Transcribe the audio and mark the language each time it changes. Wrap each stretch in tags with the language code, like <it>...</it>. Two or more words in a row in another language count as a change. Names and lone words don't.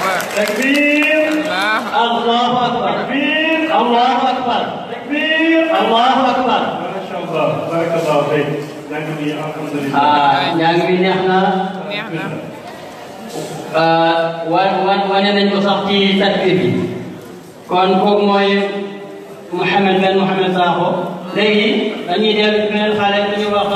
<ar>تكبير الله أكبر تكبير الله أكبر تكبير الله أكبر ما شاء الله بارك الله فيك</ar> <wo>ñang bi neex na wane nañ ko sax ci takbir bi kon kooku mooy Mouhamed Sakho léegi dañuy dellu beneen xale bu ñu wax</wo>